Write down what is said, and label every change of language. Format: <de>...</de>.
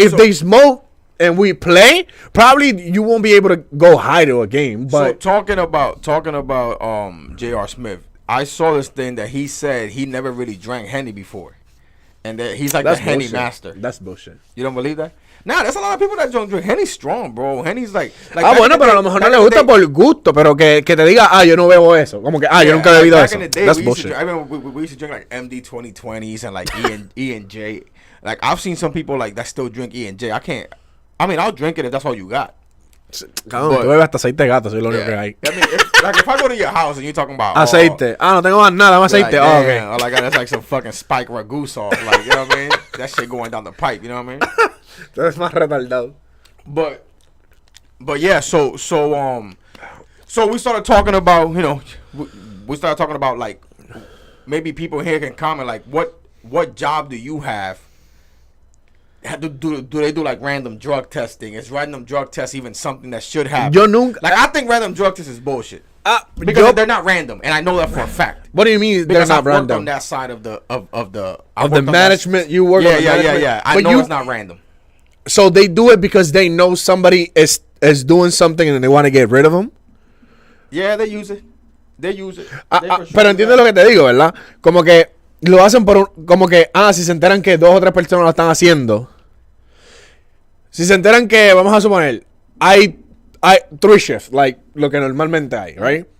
<en>If they smoke and we play, probably you won't be able to go high to a game. But so talking about J.R. Smith, I saw this thing that he said he never really drank Henny before, and that he's like the Henny master. That's bullshit. You don't believe that? Nah, there's a lot of people that don't drink. Henny's strong, bro. Henny's like</en> <es>bueno, pero a lo mejor no le gusta por gusto, pero que te diga, yo no bebo eso. Como que, yo nunca he bebido eso.</es> <en>That's bullshit. I remember we used to drink like MD 2020s and like E and J. Like, I've seen some people like that still drink E and J. I mean, I'll drink it if that's all you got.</en> <es>Cabrón, tú bebes hasta aceite de gato, eso es lo único que hay.</es> <en>I mean, if I go to your house and you're talking about</en> <es>aceite, no tengo más nada, más aceite.</es> <en>Like, okay. All I got is like some fucking spike ragu sauce, like, you know what I mean? That shit going down the pipe, you know what I mean?</en> <es>Tú eres más retardado.</es> <en>But yeah, so we started talking about, we started talking about like maybe people here can comment like what job do you have? Do they do like random drug testing? Is random drug test even something that should happen?</en> <es>Yo nunca.</es> <en>Like, I think random drug test is bullshit. Because they're not random, and I know that for a fact. What do you mean because they're not I've random? Worked on that side of the management. You work on the management. Yeah. I know it's not random. So they do it because they know somebody is doing something and they want to get rid of them. Yeah, they use it.</en> <es>Pero entiendes lo que te digo, ¿verdad? Como que lo hacen como que, si se enteran que 2 o 3 personas lo están haciendo. Si se enteran que, vamos a suponer, hay 3 shifts, like lo que normalmente hay,</es> <en>right?</en>